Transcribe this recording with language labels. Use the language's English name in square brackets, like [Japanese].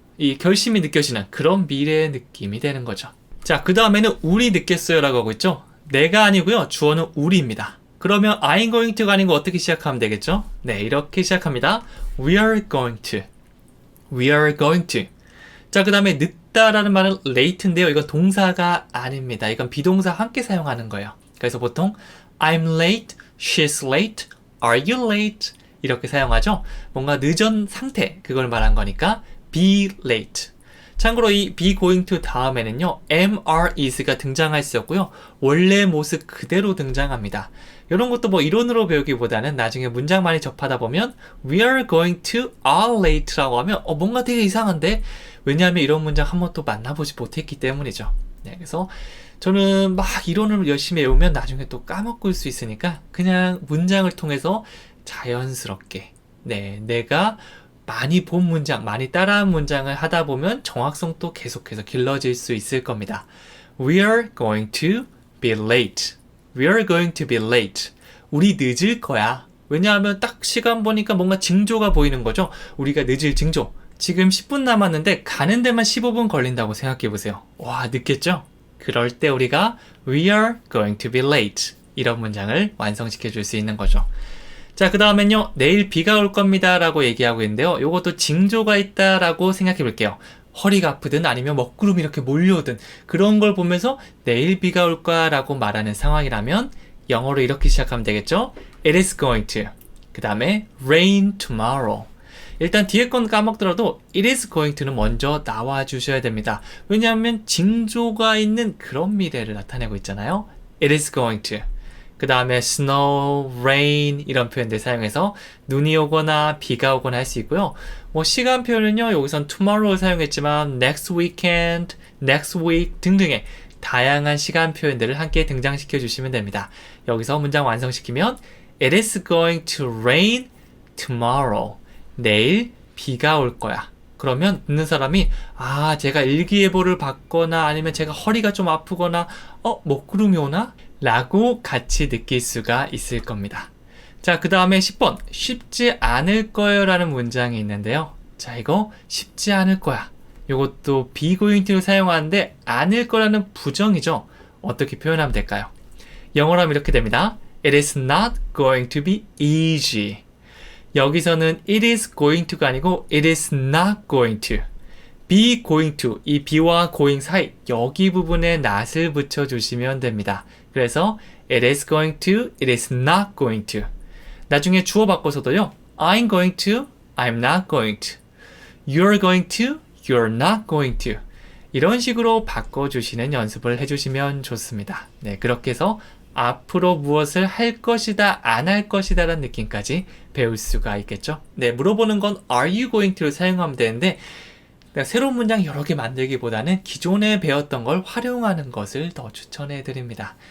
[Korean] 이 결심이 느껴지는 그런 미래의 느낌이 되는 거죠. 자, 그 다음에는 우리 느꼈어요 라고 하고 있죠. 내가 아니고요. 주어는 우리입니다. 그러면 I'm going to가 아닌 거 어떻게 시작하면 되겠죠? 네, 이렇게 시작합니다. [English] We are going to. We are going to. [Korean] 자, 그 다음에 늦다라는 말은 late인데요. 이건 동사가 아닙니다. 이건 비동사 함께 사용하는 거예요. 그래서 보통 [English] I'm late, she's late, are you late? [Korean] 이렇게 사용하죠. 뭔가 늦은 상태, 그걸 말한 거니까 be late. 참고로 이 be going to 다음에는요. am, are, is가 등장할 수 없고요. 원래 모습 그대로 등장합니다. 이런 것도 뭐 이론으로 배우기보다는 나중에 문장 많이 접하다 보면 [English] we are going to are late [Korean] 라고 하면 뭔가 되게 이상한데? 왜냐하면 이런 문장 한 번도 만나보지 못했기 때문이죠. 네, 그래서 저는 막 이론을 열심히 외우면 나중에 또 까먹을 수 있으니까 그냥 문장을 통해서 자연스럽게 네, 내가 많이 본 문장, 많이 따라한 문장을 하다 보면 정확성도 계속해서 길러질 수 있을 겁니다. [English] We are going to be late. We are going to be late. [Korean] 우리 늦을 거야. 왜냐하면 딱 시간 보니까 뭔가 징조가 보이는 거죠. 우리가 늦을 징조. 지금 10분 남았는데 가는 데만 15분 걸린다고 생각해 보세요. 와, 늦겠죠? 그럴 때 우리가 [English] We are going to be late. [Korean] 이런 문장을 완성시켜 줄 수 있는 거죠. 자, 그 다음엔요. 내일 비가 올 겁니다 라고 얘기하고 있는데요. 요것도 징조가 있다라고 생각해 볼게요. 허리가 아프든 아니면 먹구름이 이렇게 몰려오든 그런 걸 보면서 내일 비가 올 거야 라고 말하는 상황이라면 영어로 이렇게 시작하면 되겠죠. [English] It is going to. [Korean] 그 다음에 rain tomorrow. 일단 뒤에 건 까먹더라도 It is going to는 먼저 나와 주셔야 됩니다. 왜냐하면 징조가 있는 그런 미래를 나타내고 있잖아요. [English] It is going to. [Korean] 그 다음에 snow, rain 이런 표현들 사용해서 눈이 오거나 비가 오거나 할 수 있고요. 뭐 시간 표현은요. 여기선 tomorrow를 사용했지만 next weekend, next week 등등의 다양한 시간 표현들을 함께 등장시켜 주시면 됩니다. 여기서 문장 완성시키면 [English] It is going to rain tomorrow. [Korean] 내일 비가 올 거야. 그러면 듣는 사람이 제가 일기예보를 받거나 아니면 제가 허리가 좀 아프거나 먹구름이 오나? 라고 같이 느낄 수가 있을 겁니다. 자, 그 다음에 10번 쉽지 않을 거예요 라는 문장이 있는데요. 자, 이거 쉽지 않을 거야. 이것도 be going to를 사용하는데 않을 거라는 부정이죠. 어떻게 표현하면 될까요? 영어로 하면 이렇게 됩니다. [English] It is not going to be easy. [Korean] 여기서는 [English] it is going to가 아니고 it is not going to. [Korean] be going to, 이 be와 going 사이 여기 부분에 not을 붙여주시면 됩니다. 그래서 [English] it is going to, it is not going to. [Korean] 나중에 주어 바꿔서도요. [English] I'm going to, I'm not going to. You're going to, you're not going to. [Korean] 이런 식으로 바꿔주시는 연습을 해주시면 좋습니다. 네, 그렇게 해서 앞으로 무엇을 할 것이다, 안 할 것이다 라는 느낌까지 배울 수가 있겠죠. 네, 물어보는 건 are you going to를 사용하면 되는데 새로운 문장 여러 개 만들기보다는 기존에 배웠던 걸 활용하는 것을 더 추천해 드립니다.